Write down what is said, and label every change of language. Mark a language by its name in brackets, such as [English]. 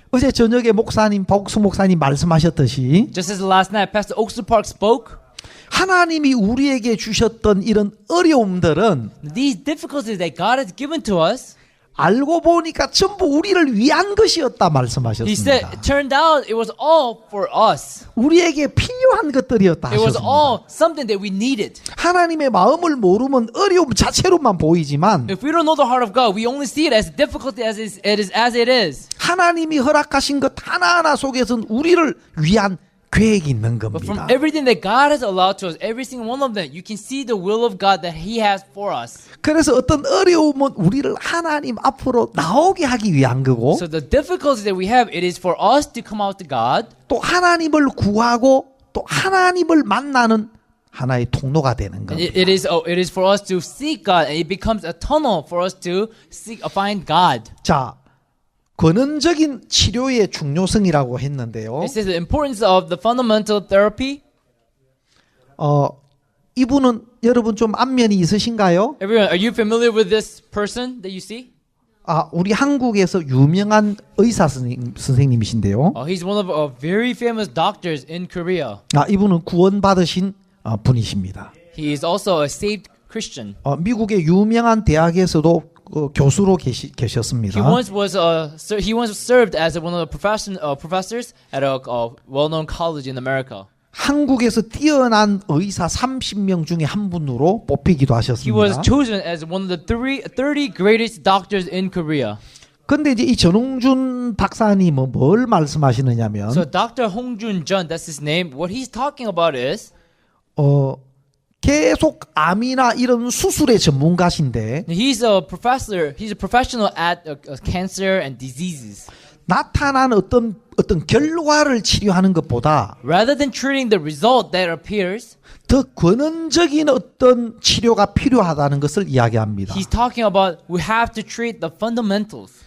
[Korean] 어제 저녁에 목사님 박옥수 목사님 말씀하셨듯이 [English] Just as last night, Pastor Oaksu Park spoke, [Korean] 하나님이 우리에게 주셨던 이런 어려움들은 [English] these difficulties that God has given to us, [Korean] 알고 보니까 전부 우리를 위한 것이었다 [English] He [Korean] 말씀하셨습니다. [English] said, it turned out it was all for us. [Korean] 우리에게 필요한 것들이었다 [English] It was [Korean] 하셨습니다. [English] all something that we needed. [Korean] 하나님의 마음을 모르면 어려움 자체로만 보이지만 [English] If we don't know the heart of God, we only see it as difficult as it is. [Korean] 하나님이 허락하신 것 하나하나 속에서는 우리를 위한 계획이 있는 [English] But from [Korean] 겁니다. [English] everything that God has allowed to us, every single one of them, you can see the will of God that He has for us. [Korean] 그래서 어떤 어려움은 우리를 하나님 앞으로 나오게 하기 위한 거고 [English] So the difficulties that we have, it is for us to come out to God, [Korean] 또 하나님을 구하고 또 하나님을 만나는 하나의 통로가 되는 [English] and [Korean] 겁니다. [English] it is for us to seek God, and it becomes a tunnel for us to find God. [Korean] 자, 근원적인 치료의 중요성이라고 했는데요. [English] It says the importance of the fundamental therapy. [Korean] 이분은 여러분 좀 안면이 있으신가요? [English] Everyone, are you familiar with this person that you see? [Korean] 우리 한국에서 유명한 의사 선생님이신데요. [English] He's one of very famous doctors in Korea. [Korean] 이분은 구원받으신 분이십니다. [English] He is also a saved Christian. [Korean] 미국의 유명한 대학에서도 교수로 계셨습니다. [English] He once served as one of the professors at a well-known college in America. [Korean] 한국에서 뛰어난 의사 30명 중에 한 분으로 뽑히기도 [English] He was [Korean] 하셨습니다. [English] chosen as one of the 30 greatest doctors in Korea. [Korean] 근데 이제 이 전홍준 박사님은 뭘 말씀하시느냐면 [English] So Dr. Hongjun Jeon, that's his name. What he's talking about is [Korean] 계속 암이나 이런 수술의 전문가신데 [English] he's a professor. He's a professional at cancer and diseases. [Korean] 나타난 어떤 결과를 치료하는 것보다 [English] Rather than treating the result that appears, [Korean] 더 근원적인 어떤 치료가 필요하다는 것을 이야기합니다. [English] he's talking about we have to treat the fundamentals.